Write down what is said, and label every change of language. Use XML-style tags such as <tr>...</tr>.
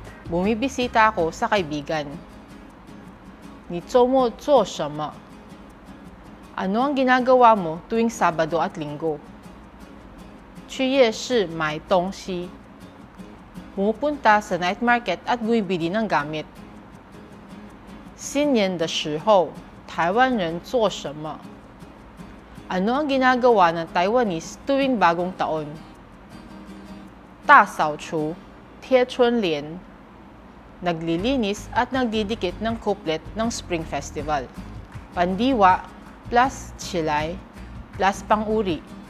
<tl>Bumibisita ako sa kaibigan.</tl> <zh>你周末做什么?</zh> <tl>Ano ang ginagawa mo tuwing Sabado at Linggo?</tl> <zh>去夜市买东西.</zh> <tl>Pumupunta sa night market at bumibili ng gamit.</tl> <zh>新年的时候，台湾人做什么?</zh> <tl>Ano ang ginagawa ng Taiwanese tuwing bagong taon?</tl> <zh>大扫除, 贴春联.</zh> <tl>Naglilinis at nagdidikit ng couplet ng Spring Festival. Pandiwa plus chilay plus pang-uri.</tl>